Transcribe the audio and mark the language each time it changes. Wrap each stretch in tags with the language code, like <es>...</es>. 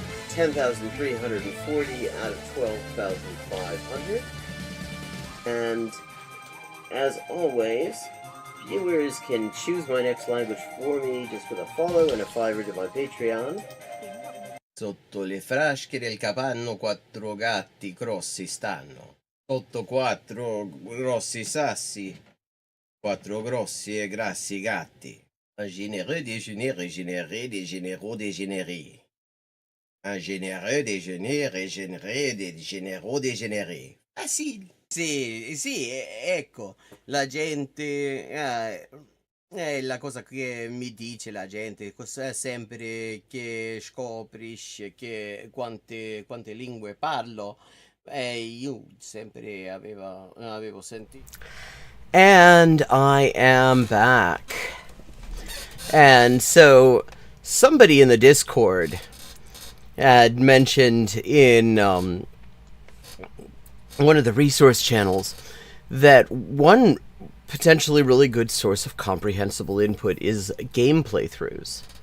<en>10,340 out of 12,500. And as always, viewers can choose my next language for me just with a follow and a $5 to my Patreon.</en> <it>Sotto le frasche del capanno 4 gatti grossi stanno. Sotto 4 grossi sassi, 4 grossi e grassi gatti.</it> <fr>Un généreux déjeuner régénéré des généraux dégénérés. Un généreux déjeuner régénéré des généraux dégénérés.</fr> <it>Facile. Sì, ecco, la gente... è la cosa che mi dice la gente, sempre che scoprisce che quante lingue parlo. Io sempre avevo sentito.</it> <en>And I am back. And so, somebody in the Discord had mentioned in one of the resource channels that one potentially really good source of comprehensible input is game playthroughs.</en>